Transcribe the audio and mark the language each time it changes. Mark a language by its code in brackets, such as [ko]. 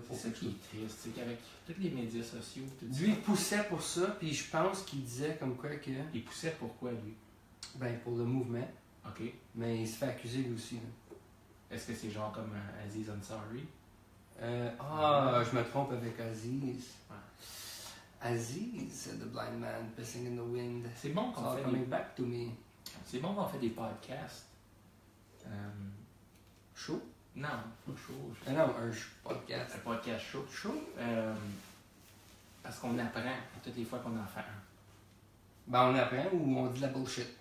[fr] C'est ça qui est triste, c'est qu'avec tous les médias sociaux, tout lui, il poussait pour ça, puis je pense qu'il disait comme quoi que... Il poussait pourquoi, lui? Ben, pour le mouvement. OK. Mais il se fait accuser, lui aussi. Là. Est-ce que c'est genre comme Aziz Ansari? Je me trompe avec Aziz. Ouais. [en] Aziz, said the blind man pissing in the wind. [fr] C'est bon qu'on fait [en] coming back to me. [fr] C'est bon qu'on fait des podcasts. Chaud? Non, pas chaud. Non, un podcast. Un podcast chaud. Chaud? Parce qu'on apprend toutes les fois qu'on en fait un. Ben, on apprend ou on dit de la bullshit.